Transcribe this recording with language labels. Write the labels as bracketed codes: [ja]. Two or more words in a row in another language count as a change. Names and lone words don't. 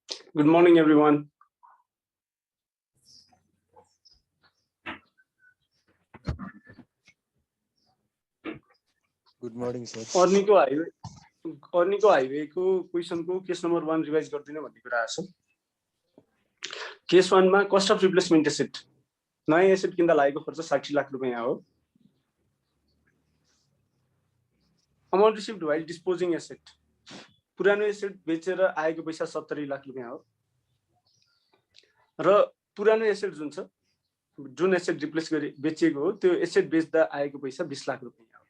[en] Good morning, everyone. Good morning, sir. [ne] अर्नीको हाइवे को क्वेशन को [en] case number [ne] 1 रिवाइज गर्दिन भन्ने कुरा आछ। केस 1 मा [en] cost of replacement asset [ne] नयाँ एसेट किन्दा लागेको खर्च 60 लाख रुपैयाँ हो। [en] amount received while disposing asset [ne] पुरानो एसेट बेचेर आएको पैसा 70 लाख रुपैयाँ हो र पुरानो एसेट जुन एसेट रिप्लेस गरे बेचिएको हो त्यो एसेट बेच्दा आएको पैसा 20 लाख रुपैयाँ हो।